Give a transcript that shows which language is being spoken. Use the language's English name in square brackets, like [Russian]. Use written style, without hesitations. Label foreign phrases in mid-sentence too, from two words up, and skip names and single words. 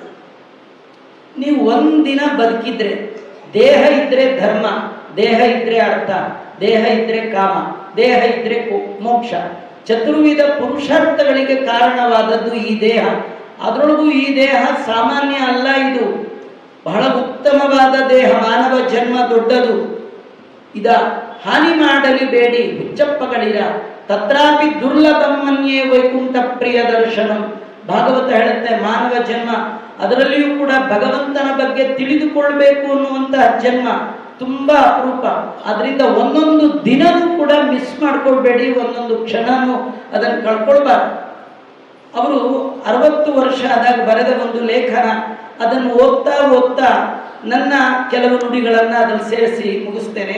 [Kannada] ನೀವು ಒಂದಿನ ಬದುಕಿದ್ರೆ, ದೇಹ ಇದ್ರೆ ಧರ್ಮ, ದೇಹ ಇದ್ರೆ ಅರ್ಥ, ದೇಹ ಇದ್ರೆ ಕಾಮ, ದೇಹ ಇದ್ರೆ ಮೋಕ್ಷ. ಚತುರ್ವಿಧ ಪುರುಷಾರ್ಥಗಳಿಗೆ ಕಾರಣವಾದದ್ದು ಈ ದೇಹ. ಅದರೊಳಗೂ ಈ ದೇಹ ಸಾಮಾನ್ಯ ಅಲ್ಲ. ಇದು ಬಹಳ ಉತ್ತಮವಾದ ದೇಹ. ಮಾನವ ಜನ್ಮ ದೊಡ್ಡದು. ಇದ ಹಾನಿ ಮಾಡಲಿ ಬೇಡಿ ಹುಚ್ಚಪ್ಪಗಳಿರ [Sanskrit] ತತ್ರಾಪಿ ದುರ್ಲಭಂ ಮನ್ಯೇ ವೈಕುಂಠ ಪ್ರಿಯ ದರ್ಶನಂ. [Kannada] ಭಾಗವತ ಹೇಳುತ್ತೆ, ಮಾನವ ಜನ್ಮ ಅದರಲ್ಲಿಯೂ ಕೂಡ ಭಗವಂತನ ಬಗ್ಗೆ ತಿಳಿದುಕೊಳ್ಬೇಕು ಅನ್ನುವಂತಹ ಜನ್ಮ ತುಂಬಾ ಅಪರೂಪ. ಅದರಿಂದ ಒಂದೊಂದು ದಿನವೂ ಕೂಡ ಮಿಸ್ ಮಾಡ್ಕೊಳ್ಬೇಡಿ, ಒಂದೊಂದು ಕ್ಷಣನೂ ಅದನ್ನು ಕಳ್ಕೊಳ್ಬಾರ್ದು. ಅವರು 60 ವರ್ಷ ಆದಾಗ ಬರೆದ ಒಂದು ಲೇಖನ, ಅದನ್ನು ಓದ್ತಾ ಓದ್ತಾ ನನ್ನ ಕೆಲವು ನುಡಿಗಳನ್ನು ಅದ್ರಲ್ಲಿ ಸೇರಿಸಿ ಮುಗಿಸ್ತೇನೆ.